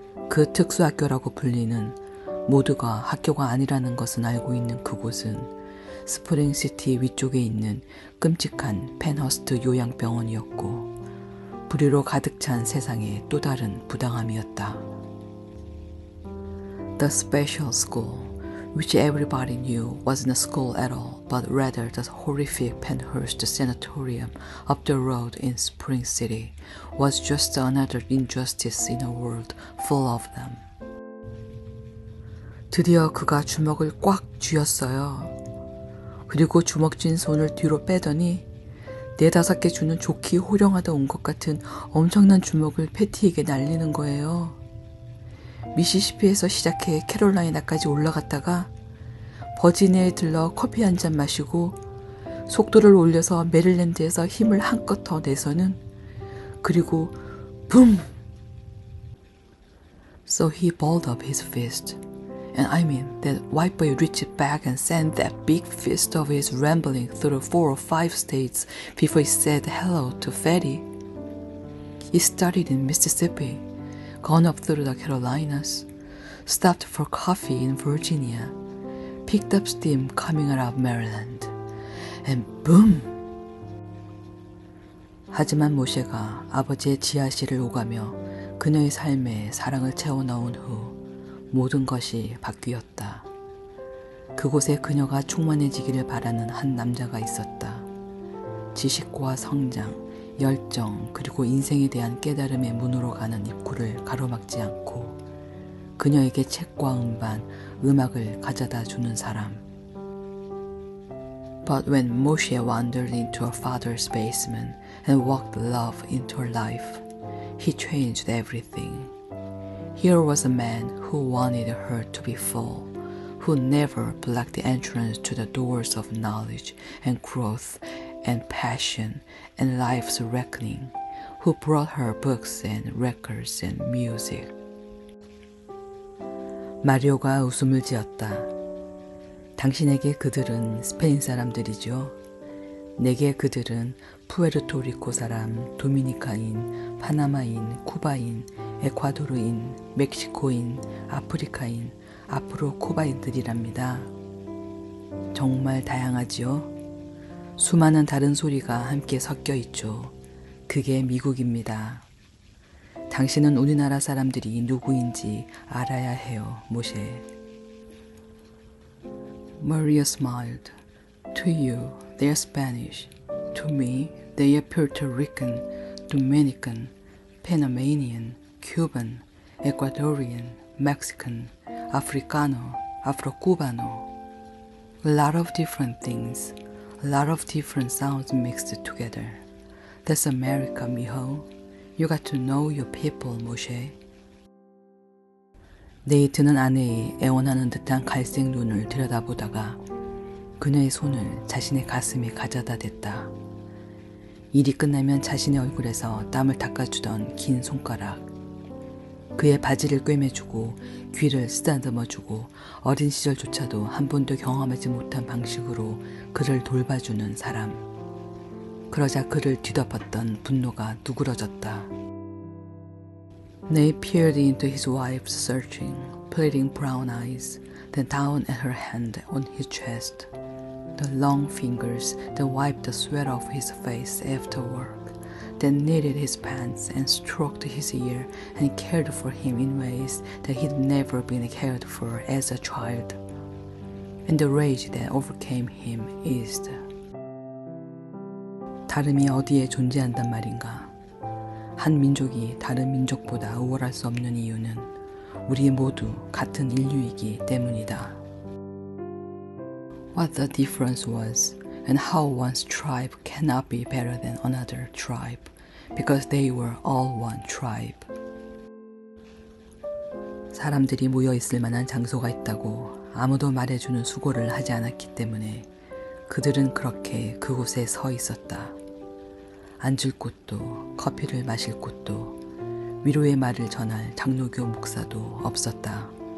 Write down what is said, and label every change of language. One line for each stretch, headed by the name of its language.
Korean: 그 특수학교라고 불리는 모두가 학교가 아니라는 것은 알고 있는 그곳은 스프링시티 위쪽에 있는 끔찍한 펜허스트 요양병원이었고 불의로 가득 찬 세상의 또 다른 부당함이었다.
English: The special school, which everybody knew wasn't a school at all, but rather the horrific Penhurst Sanatorium up the road in Spring City, was just another injustice in a world full of them.
Korean: 드디어 그가 주먹을 꽉 쥐었어요. 그리고 주먹 쥔 손을 뒤로 빼더니 4-5개 주는 좋게 호령하다 온 것 같은 엄청난 주먹을 패티에게 날리는 거예요. 미시시피에서 시작해 캐롤라이나까지 올라갔다가 버지니아에 들러 커피 한 잔 마시고 속도를 올려서 메릴랜드에서 힘을 한껏 더 내서는 그리고 붐!
English: So he balled up his fist. And I mean that white boy reached back and sent that big fist of his rambling through 4 or 5 states before he said hello to Fatty. He started in Mississippi, gone up through the Carolinas, stopped for coffee in Virginia, picked up steam coming out of Maryland, and boom!
Korean: 하지만 모셰가 아버지의 지하실을 오가며 그녀의 삶에 사랑을 채워넣은 후 모든 것이 바뀌었다. 그곳에 그녀가 충만해지기를 바라는 한 남자가 있었다. 지식과 성장, 열정, 그리고 인생에 대한 깨달음의 문으로 가는 입구를 가로막지 않고 그녀에게 책과 음반, 음악을 가져다 주는 사람.
English: But when Moshe wandered into her father's basement and walked love into her life, he changed everything. Here was a man who wanted her to be full, who never blocked the entrance to the doors of knowledge and growth and passion and life's reckoning, who brought her books and records and music.
Korean: 마리오가 웃음을 지었다. 당신에게 그들은 스페인 사람들이죠. 내게 그들은 푸에르토리코 사람, 도미니카인, 파나마인, 쿠바인, 에콰도르인, 멕시코인, 아프리카인, 앞으로 쿠바인들이랍니다. 정말 다양하지요? 수많은 다른 소리가 함께 섞여 있죠. 그게 미국입니다. 당신은 우리나라 사람들이 누구인지 알아야 해요, 모셰.
English: Maria smiled. To you, they are Spanish. To me, they are Puerto Rican, Dominican, Panamanian, Cuban, Ecuadorian, Mexican,
Spanish: Africano, Afro-Cubano.
English: A lot of different things, a lot of different sounds mixed together. That's America, mijo. You got to know your people, Moshe.
Korean: 네이트는 아내의 애원하는 듯한 갈색 눈을 들여다보다가 그녀의 손을 자신의 가슴에 가져다 댔다. 일이 끝나면 자신의 얼굴에서 땀을 닦아주던 긴 손가락. 그의 바지를 꿰매주고 귀를 쓰다듬어주고 어린 시절조차도 한 번도 경험하지 못한 방식으로 그를 돌봐주는 사람. 그러자 그를 뒤덮었던 분노가 누그러졌다.
English: They peered into his wife's searching, pleading brown eyes, then down at her hand on his chest. The long fingers that wiped the sweat off his face after work, then knitted his pants and stroked his ear and cared for him in ways that he'd never been cared for as a child. And the rage that overcame him eased.
Korean: 다름이 어디에 존재한단 말인가? 한 민족이 다른 민족보다 우월할 수 없는 이유는 우리 모두 같은 인류이기 때문이다.
English: What the difference was and how one's tribe cannot be better than another tribe because they were all one tribe.
Korean: 사람들이 모여 있을 만한 장소가 있다고 아무도 말해주는 수고를 하지 않았기 때문에 그들은 그렇게 그곳에 서 있었다. 앉을 곳도 커피를 마실 곳도 위로의 말을 전할 장로교 목사도 없었다.